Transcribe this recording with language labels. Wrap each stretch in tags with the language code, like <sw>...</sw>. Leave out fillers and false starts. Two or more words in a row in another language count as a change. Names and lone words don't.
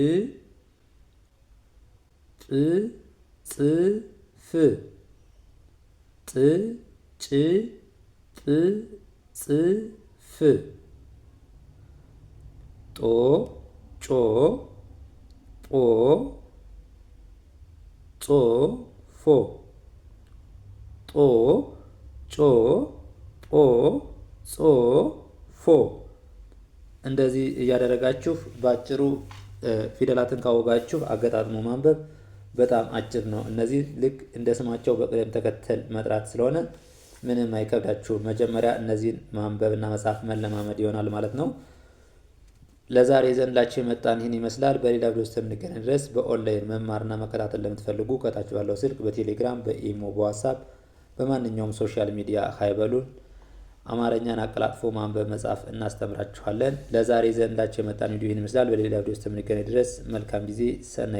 <am>ጵ ጽ ፍ ጥ ጭ ጵ ጽ ፍ ጦ ጮ ጶ ጾ ፎ ጦ ጮ ጶ ጾ ፎ እንደዚህ እያደረጋችሁ ባጭሩ ፊደላትን ካወጋችሁ አገጣጥሞ ማንበብ በጣም አጭር ነው። እነዚህ ልክ እንደ ስማቸው በቅደም ተከተል መጥራት ስለሆነ ምንም አይከብዳችሁም። መጀመሪያ እነዚህን ማንበብና መጻፍ መለማመድ ይሆናል ማለት ነው። ለዛሬ ዘንላችሁ የመጣን ይህን ይመስላል። በሌላ ቪዲዮ እስከምንገናኝ ድረስ በኦንላይን መማርና መከታተል ለምትፈልጉ ከታች ባለው ስልክ በቴሌግራም፣ በኢሞ፣ በዋትስአፕ በማንኛውም ሶሻል ሚዲያ ሀይበሉን። አማርኛን አቀላጥፎ ማንበብ መጻፍ እናስተምራችኋለን። ለዛሬ ዘንላችሁ የመጣን ቪዲዮ ይህን ይመስላል። በሌላ ቪዲዮ እስከምንገናኝ ድረስ መልካም ጊዜ፣ ሰናይ</am>